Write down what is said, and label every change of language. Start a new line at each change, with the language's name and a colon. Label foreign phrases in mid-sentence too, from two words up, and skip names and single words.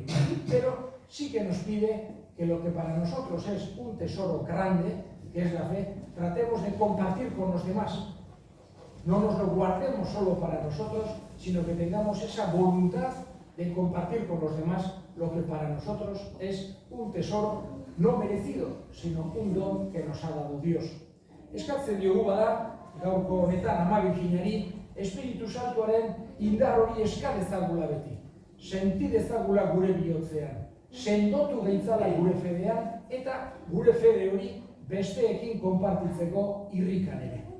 Spanish: Pero sí que nos pide que lo que para nosotros es un tesoro grande, que es la fe, tratemos de compartir con los demás. No nos lo guardemos solo para nosotros, sino que tengamos esa voluntad de compartir con los demás lo que para nosotros es un tesoro no merecido, sino un don que nos ha dado Dios.
Basque: Eskatzen diogu bada, gaurko honetan Ama Birjinari, Espiritu Santuaren indar hori eska dezagula beti. Senti dezagula gure bihotzean. Sendotu gaitzala gure fedean, eta gure fede hori besteekin konpartitzeko irrikan ere.